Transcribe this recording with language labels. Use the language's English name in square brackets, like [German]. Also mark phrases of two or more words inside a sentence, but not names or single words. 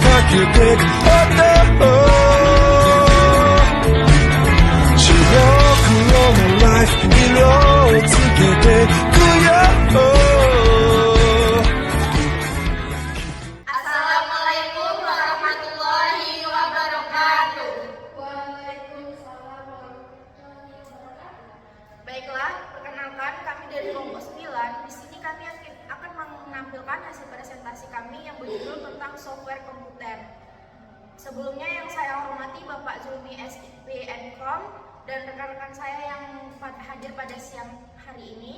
[Korean] 그대 어떠 지옥으로 내 life 이뤄지게 될 거야 [Arabic] السلام عليكم ورحمة الله وبركاته. وعليكم السلام ورحمة الله وبركاته. [Indonesian] Baiklah, perkenalkan kami dari kelompok 9. Di sini kami akan menampilkan hasil presentasi kami yang berjudul tentang software komputer. Sebelumnya yang saya hormati Bapak Zulmi SIP Nkom dan rekan-rekan saya yang hadir pada siang hari ini.